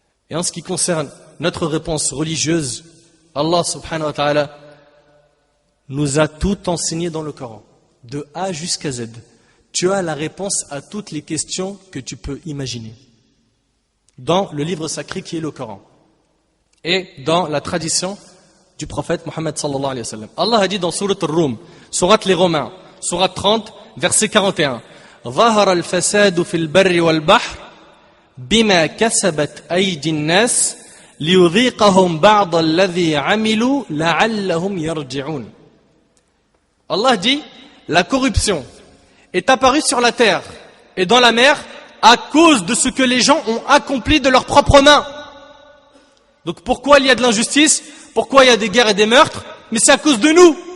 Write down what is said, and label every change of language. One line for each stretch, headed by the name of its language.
French: Et en ce qui concerne notre réponse religieuse, Allah subhanahu wa ta'ala nous a tout enseigné dans le Coran, de A jusqu'à Z. Tu as la réponse à toutes les questions que tu peux imaginer dans le livre sacré qui est le Coran et dans la tradition du prophète Mohammed sallallahu alayhi wa sallam. Allah a dit dans Surat Al-Rum, Surat les Romains, Surat 30, verset 41,
Arabic: ظهر الفساد في البر والبحر بما كسبت أيدي الناس ليذيقهم بعض الذي عملوا لعلهم يرجعون.
French: Allah dit, la corruption est apparue sur la terre et dans la mer à cause de ce que les gens ont accompli de leurs propres mains. Donc pourquoi il y a de l'injustice? Pourquoi il y a des guerres et des meurtres? Mais c'est à cause de nous.